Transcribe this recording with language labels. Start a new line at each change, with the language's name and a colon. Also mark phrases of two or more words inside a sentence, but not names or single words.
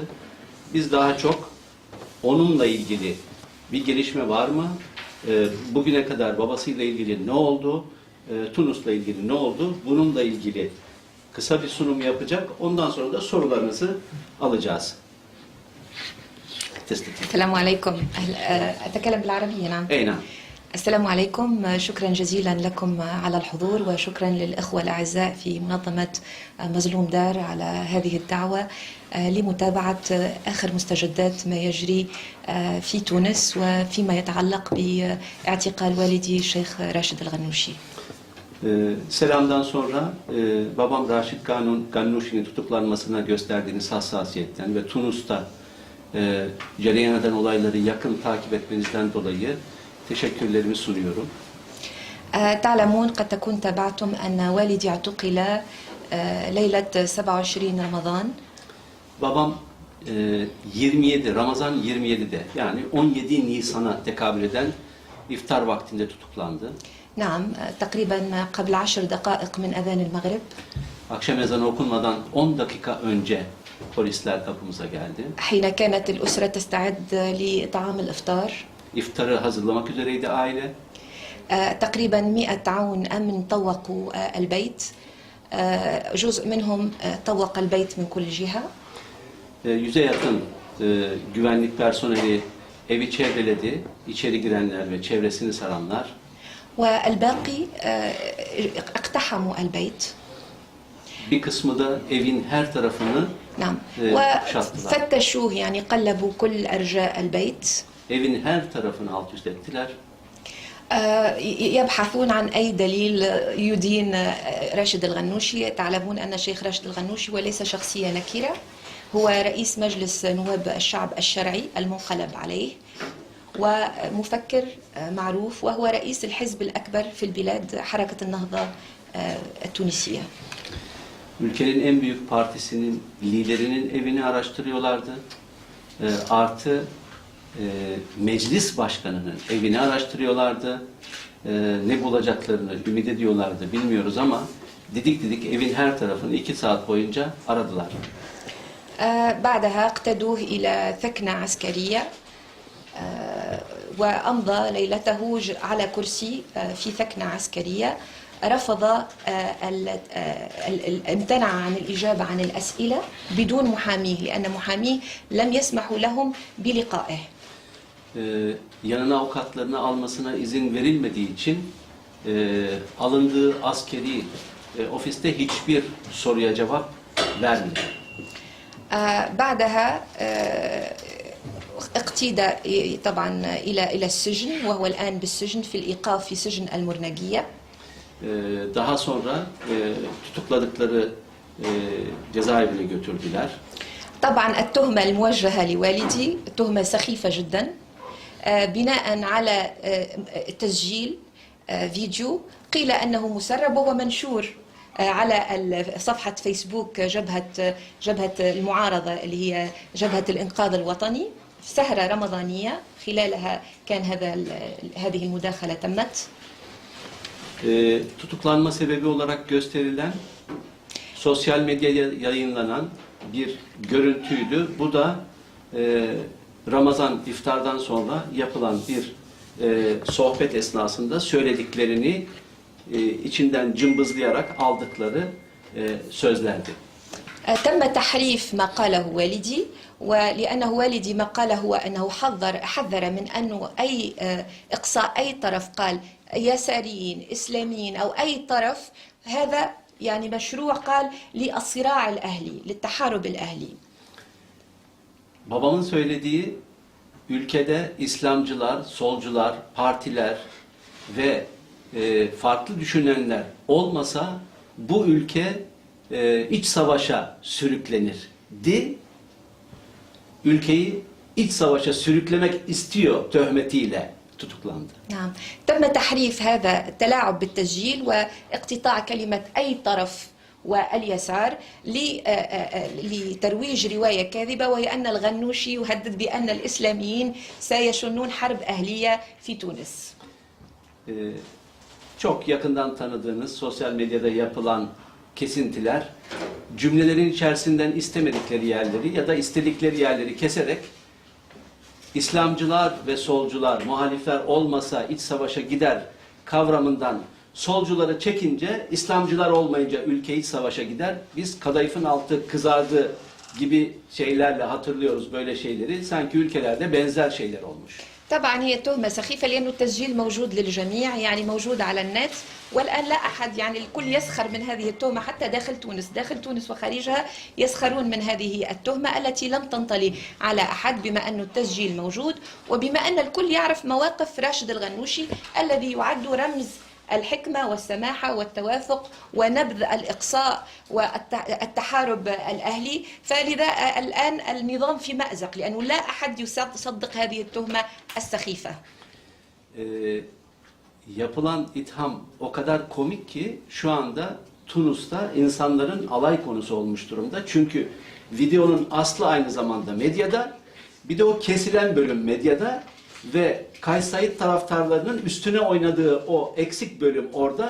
Turkish: Biz daha çok onunla ilgili bir gelişme var mı? Bugüne kadar babasıyla ilgili ne oldu? Tunus'la ilgili ne oldu? Bununla ilgili kısa bir sunum yapacak. Ondan sonra da sorularınızı alacağız.
Arabic: السلام عليكم. أتكلم بالعربية نعم. أي نعم. السلام عليكم، شكرا جزيلا لكم على الحضور وشكرا للإخوة الأعزاء في منظمة مظلوم دار على هذه الدعوة لمتابعة آخر مستجدات ما يجري في تونس وفيما يتعلق باعتقال والدي الشيخ راشد الغنوشي.
Turkish: Selamdan sonra babam Raşid Gannuşi'nin tutuklanmasına gösterdiğiniz hassasiyetten ve Tunus'ta cereyan eden olayları yakın takip etmenizden dolayı teşekkürlerimi sunuyorum.
Arabic: تعلمون قد تكون تابعتم أن والدي اعتقل ليلة 27 رمضان.
Turkish: Babam 27 Ramazan 27'de yani 17 Nisan'a tekabül eden iftar vaktinde tutuklandı.
Arabic: نعم تقريبا قبل 10 دقائق من أذان المغرب.
Turkish: Akşam ezanı okunmadan 10 dakika önce polisler kapımıza geldi.
Arabic: حين كانت الأسرة تستعد لطعام الإفطار.
Turkish: İftarı hazırlamak üzereydi aile.
Arabic: تقريبا 100 عون أمن طوقوا البيت. جزء منهم طوق البيت من كل جهة.
Turkish: 100'e yakın güvenlik personeli evi çevreledi. İçeri girenler ve çevresini saranlar.
Arabic: والباقي اقتحموا البيت.
Turkish: Bir kısmı da evin her tarafını
Arabic: نعم
Turkish: kuşattılar.
Arabic: وفتشوه يعني قلبوا كل أرجاء البيت.
Turkish: Evin her tarafını alt üst ettiler.
Arabic: يبحثون عن أي دليل يدين راشد الغنوشي. تعلمون أن الشيخ راشد الغنوشي وليس شخصية نكرة، هو رئيس مجلس نواب الشعب الشرعي المنقلب عليه، ومفكر معروف، وهو رئيس الحزب الأكبر في البلاد، حركة النهضة التونسية.
Turkish: Ülkenin en büyük partisinin liderinin evini araştırıyorlardı. Artı meclis başkanının evini araştırıyorlardı. Ne bulacaklarını ümit ediyorlardı bilmiyoruz ama didik didik evin her tarafını 2 saat boyunca aradılar.
Arabic: بعدها اقتدوه إلى ثكنة عسكرية وأمضى ليلته على كرسي في ثكنة عسكرية. رفض امتنع عن الإجابة عن الأسئلة بدون محاميه لأن محاميه لم يسمحوا لهم بلقائه.
Turkish: Yanına avukatlarını almasına izin verilmediği için alındığı askeri ofiste hiçbir soruya cevap vermedi.
Arabic: بعدها اقتيد طبعا إلى السجن وهو الآن بالسجن في الإيقاف في سجن المرنجية.
Turkish: Daha sonra tutukladıkları cezaevine götürdüler.
Arabic: طبعا التهمة الموجهة لوالدي تهمة سخيفة جدا بناء على تسجيل فيديو قيل أنه مسرب وهو منشور على صفحة فيسبوك جبهة المعارضة اللي هي جبهة الإنقاذ الوطني في سهرة رمضانية خلالها كان هذه المداخلة تمت.
Turkish: Tutuklanma sebebi olarak gösterilen sosyal medyaya yayınlanan bir görüntüydü. Bu da Ramazan iftardan sonra yapılan bir sohbet esnasında söylediklerini içinden cımbızlayarak aldıkları sözlerdi.
Arabic: تم تحريف ما قاله والدي، ولأنه والدي ما قاله هو أنه حذر من أنه أي إقصاء أي طرف قال يساريين إسلاميين أو أي طرف، هذا يعني مشروع قال للصراع الأهلي للتحارب الأهلي.
Turkish: Babamın söylediği ülkede İslamcılar, solcular, partiler ve farklı düşünenler olmasa bu ülke iç savaşa sürüklenirdi. Ülkeyi iç savaşa sürüklemek istiyor töhmetiyle tutuklandı.
Arabic: نعم تم تحريف هذا التلاعب بالتسجيل واقتطاع كلمة أي طرف واليسار لترويج رواية كاذبة، وهي أن الغنوشي يهدد بأن الإسلاميين سيشنون حرب أهلية في تونس.
Turkish: Çok yakından tanıdığınız sosyal medyada yapılan kesintiler cümlelerin içerisinden istemedikleri yerleri ya da istedikleri yerleri keserek İslamcılar ve solcular, muhalifler olmasa iç savaşa gider kavramından solcuları çekince, İslamcılar olmayınca ülke iç savaşa gider. Biz kadayıfın altı kızardı gibi şeylerle hatırlıyoruz böyle şeyleri. Sanki ülkelerde benzer şeyler olmuş.
Arabic: طبعا هي تهمة سخيفة لأنه التسجيل موجود للجميع، يعني موجود على النت، والآن لا أحد يعني الكل يسخر من هذه التهمة حتى داخل تونس وخارجها يسخرون من هذه التهمة التي لم تنطلي على أحد بما أن التسجيل موجود وبما أن الكل يعرف مواقف راشد الغنوشي الذي يعد رمز الحكمة والسماحة والتوافق ونبذ الإقصاء والتحارب الأهلي. فلذا الآن النظام في مأزق لأنه لا أحد يصدق هذه التهمة السخيفة.
Turkish: Yapılan itham o kadar komik ki şu anda Tunus'ta insanların alay konusu olmuş durumda. Çünkü videonun aslı aynı zamanda medyada, bir de o kesilen bölüm medyada ve Kays Said taraftarlarının üstüne oynadığı o eksik bölüm orada.